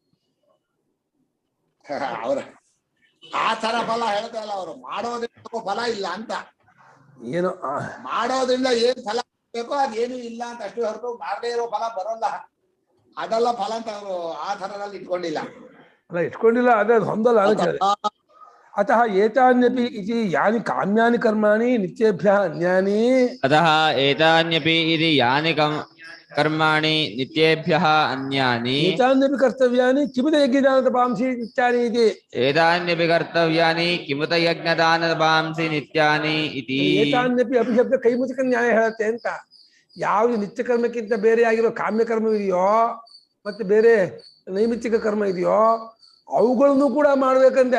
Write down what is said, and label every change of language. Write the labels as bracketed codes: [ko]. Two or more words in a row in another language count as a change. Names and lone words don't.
[kn] ಅವ್ರ ಆ ತರ ಫಲ ಹೇಳ್ತಾ ಇಲ್ಲ ಅವರು. ಮಾಡೋದ್ರಿಂದ ಫಲ ಇಲ್ಲ ಅಂತ. ಏನು ಮಾಡೋದ್ರಿಂದ ಏನ್ ಫಲ ಬೇಕೋ ಅದೇನು ಇಲ್ಲ ಅಂತ ಅಷ್ಟು ಹೊರತು ಮಾಡದೇ ಇರೋ ಫಲ ಬರೋಲ್ಲ, ಅದೆಲ್ಲ ಫಲ ಅಂತ ಅವರು ಆ ಥರದಲ್ಲಿ ಇಟ್ಕೊಂಡಿಲ್ಲ. ಅಲ್ಲ, ಇಟ್ಕೊಂಡಿಲ್ಲ, ಅದೇ ಹೊಂದಲ್ಲ. [sa] ಅತಃ ಏತಾನ್ಯಪಿ ಇತಿ ಯಾನಿ ಕಾಮ್ಯಾನಿ ಕರ್ಮಾಣಿ ನಿತ್ಯೇಭ್ಯಃ ಅನ್ಯಾನಿ. ಅತಃ ಏತಾನ್ಯಪಿ ಇತಿ ಯಾನಿ ಕರ್ಮಾಣಿ ನಿತ್ಯೇಭ್ಯಃ ಅನ್ಯಾನಿ. ಏತಾನ್ಯಪಿ ಕರ್ತವ್ಯಾನಿ ಕಿಮುತ ಯಜ್ಞದಾನತಪಾಂಸಿ ನಿತ್ಯಾನಿ ಇತಿ. ಏತಾನ್ಯಪಿ ಕರ್ತವ್ಯಾನಿ ಕಿಮುತ ಯಜ್ಞದಾನತಪಾಂಸಿ ನಿತ್ಯಾನಿ ಇತಿ. [kn] ಏತಾನ್ಯಪಿ ಅಭಿಶಬ್ದ ಕೈಮುತಕ ನ್ಯಾಯ ಹೇಳುತ್ತೆ ಅಂತ. ಯಾವುದು ನಿತ್ಯ ಕರ್ಮಕ್ಕಿಂತ ಬೇರೆ ಆಗಿರೋ ಕಾಮ್ಯ ಕರ್ಮ ಇದೆಯೋ ಮತ್ತೆ ಬೇರೆ ನೈಮಿತ್ತಿಕ ಕರ್ಮ ಇದೆಯೋ ಅವುಗಳನ್ನು ಕೂಡ ಮಾಡ್ಬೇಕಂತೆ.